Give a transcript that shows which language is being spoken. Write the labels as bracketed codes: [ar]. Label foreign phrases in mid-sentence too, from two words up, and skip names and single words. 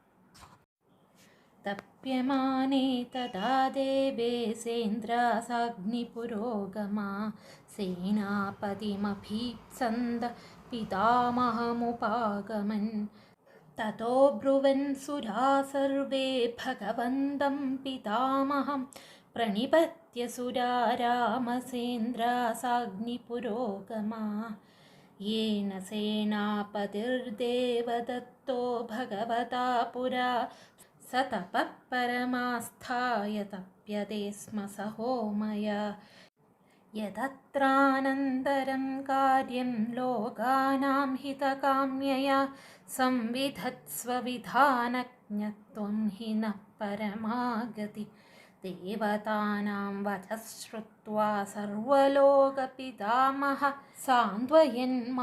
[sa] തപ്യമാനേ തഥാ ദേവേ സേന്ദ്രാസാഗ്നിപുരോഗമാ സേനാപതിമഭീപ്സന്ത പിതാമഹമുപാഗമൻ തതോ ബ്രുവൻ സുരാ സർവേ ഭഗവന്തം പിതാമഹം പ്രണിപത്യ സുരാ രാമസേന്ദ്രാസാഗ്നിപുരോഗമാ യേന സേനാപതിർദേവദത്തോ ഭഗവതാ പുരാ स तपः परमास्थाय तप्यते स्म सहोमया यदत्रानन्तरं कार्यं लोकानां हितकाम्यया संविधत्स्वविधानज्ञत्वं हि नः परमागति देवतानां वचः श्रुत्वा सर्वलोकपितामहः सान्त्वयन्